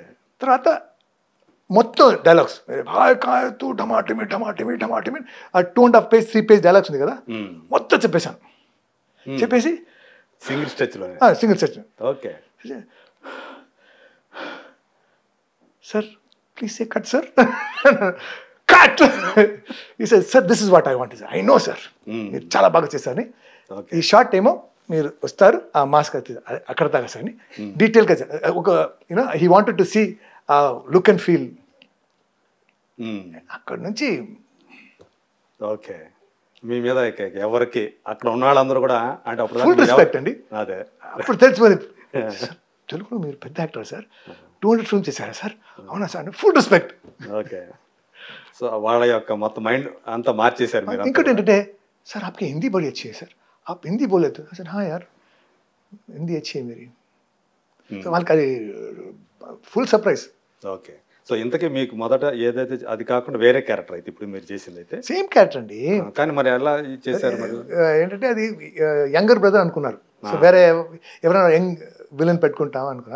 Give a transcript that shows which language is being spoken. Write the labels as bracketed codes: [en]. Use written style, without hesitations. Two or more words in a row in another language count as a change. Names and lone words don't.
[te] తర్వాత మొత్తం డైలాగ్స్, భాయ్ కాయ తూ టమాటమి టమాటమి టమాటమి, ఆ 2.5 పేజ్ 3 పేజ్ డైలాగ్స్ ఉంది కదా, హ్మ్. మొత్తం చెప్పేశాను. చెప్పేసి సింగిల్ స్ట్రెచ్‌లోనే. సింగిల్ సెట్, ఓకే. [en] Sir please say cut sir, cut. E sir this is what I want, I know sir, [te] మీరు చాలా బాగా చేశారని. ఓకే. ఈ షార్ట్ ఏమో మీరు వస్తారు, ఆ మాస్క్ అక్కడ దాకా సార్ అని డీటెయిల్గా ఒక [en] you know he wanted to see a look and feel. [te] అక్కడ నుంచి ఓకే. మీ మీద ఎవరికి అక్కడ ఉన్న వాళ్ళందరూ కూడా అంటే అప్పుడు [en] full respect [te] అండి. అదే. అప్పుడు తెలిసిపోయింది, సార్ తెలుగులో మీరు పెద్ద యాక్టర్ సార్, 200 ఫిల్మ్ చేశారా సార్? అవునా సార్, [en] full respect. [te] ఓకే. సో వాళ్ళ యొక్క మొత్తం మైండ్ అంతా మార్చేశారు మీరు. ఇంకోటి ఏంటంటే, సార్ [hi] आपकी हिंदी बड़ी अच्छी है सर, आप हिंदी बोले तो सर, हाँ यार हिंदी अच्छी है मेरी. [te] సో వాళ్ళకి అది ఫుల్ సర్ప్రైజ్. ఓకే. సో ఇంతకీ మీకు మొదట ఏదైతే అది కాకుండా వేరే క్యారెక్టర్ అయితే ఇప్పుడు మీరు చేసింది అయితే [en] same character [te] అండి, కానీ మరి ఎలా చేశారు మరి? ఏంటంటే అది [en] younger brother [te] అనుకున్నారు. సో వేరే ఎవరైనా [en] young villain [te] పెట్టుకుంటాం అనుకున్నా.